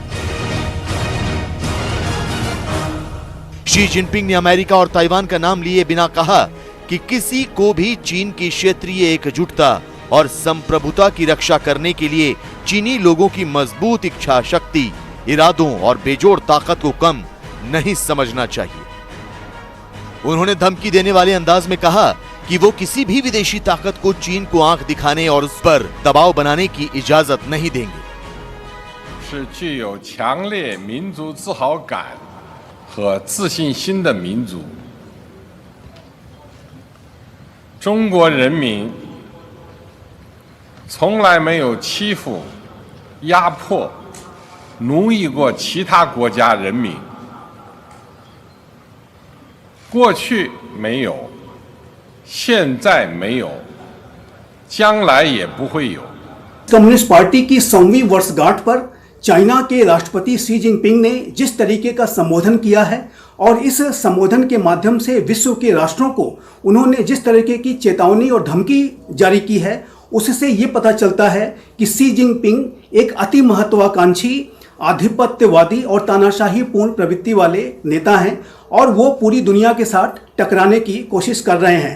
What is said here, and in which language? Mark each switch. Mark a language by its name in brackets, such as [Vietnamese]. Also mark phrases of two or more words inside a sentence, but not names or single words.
[Hindi] शी जिनपिंग ने अमेरिका और ताइवान का नाम लिए बिना कहा कि किसी को भी चीन की क्षेत्रीय एकजुटता और संप्रभुता की रक्षा करने के लिए चीनी लोगों की मजबूत इच्छा शक्ति, इरादों और बेजोड़ ताकत को कम नहीं समझना चाहिए। उन्होंने धमकी देने वाले अंदाज में कहा कि वो किसी भी विदेशी ताकत को चीन को आंख दिखाने और उस पर दबाव बनाने की इजाजत नहीं देंगे। [Chinese] 是具有强烈民族自豪感和自信心的民族。中国人民从来没有欺负、压迫、奴役过其他国家人民。过去没有，现在没有，将来也不会有。 [English] Communist Party [Hindi] की 100वीं वर्षगांठ पर चाइना के राष्ट्रपति शी जिनपिंग ने जिस तरीके का संबोधन किया है और इस संबोधन के माध्यम से विश्व के राष्ट्रों को उन्होंने जिस तरीके की चेतावनी और धमकी जारी की है, उससे ये पता चलता है कि शी जिनपिंग एक अति महत्वाकांक्षी, आधिपत्यवादी और तानाशाही पूर्ण प्रवृत्ति वाले नेता हैं और वो पूरी दुनिया के साथ टकराने की कोशिश कर रहे हैं।